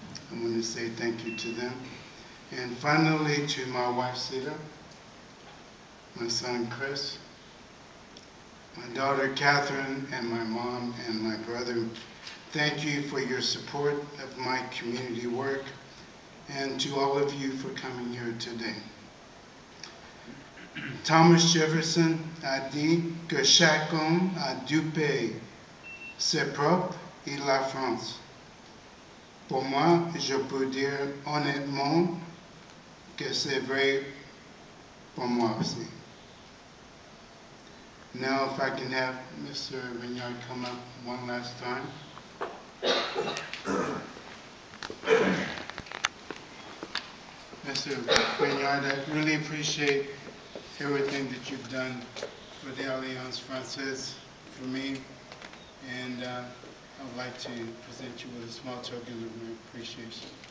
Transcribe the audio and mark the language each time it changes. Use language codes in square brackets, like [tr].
[en] I want to say thank you to them. And finally, to my wife, Sita, my son, Chris, my daughter, Catherine, and my mom and my brother. Thank you for your support of my community work, and to all of you for coming here today. [fr] Thomas Jefferson a dit que chaque homme a deux pays, c'est propre et la France. Pour moi, je peux dire honnêtement que c'est vrai pour moi aussi. [en] Now, if I can have Mr. Vignard come up one last time. Mr. Vignard, I really appreciate everything that you've done for the Alliance Française, for me, and I would like to present you with a small token of my appreciation.